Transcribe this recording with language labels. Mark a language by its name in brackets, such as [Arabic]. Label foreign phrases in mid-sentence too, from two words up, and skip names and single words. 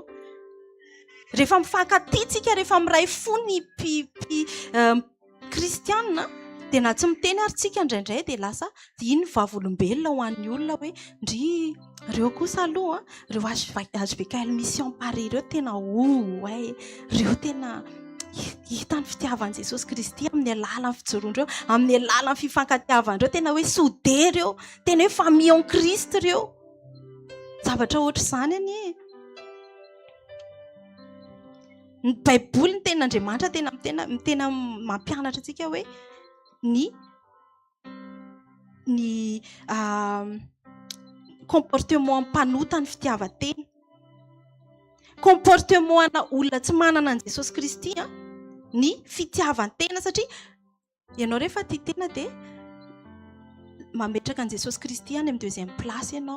[Malagasy] Rehefa mifankatia tsika, rehefa miray fo ny kristianina dia na tsy miteny ary tsika indraindray dia lasa iny vavolombelona ho an'ny olona hoe ndry reo kosa aloha reo HVKL Mission Paris reo tena reo tena hita ny fitiavan'i Jesosy Kristy amin'ny alalan'ny fijoroandreo, amin'ny alalan'ny fifankatiavandreo, tena hoe soudé reo, tena hoe [French] famille en Christ [Malagasy] reo. Zavatra ohatra izany anie. Ny Baiboly ny tenin'Andriamanitra tena mampianatra antsika hoe ny comportement mpanota ny fitiavan-teny, comportement ana olona tsy manana an Jesosy Kristy ny fitiavan-tena, satria ianao rehefa tia tena dia mametraka an Jesosy Kristy any amin'ny 2e place ianao.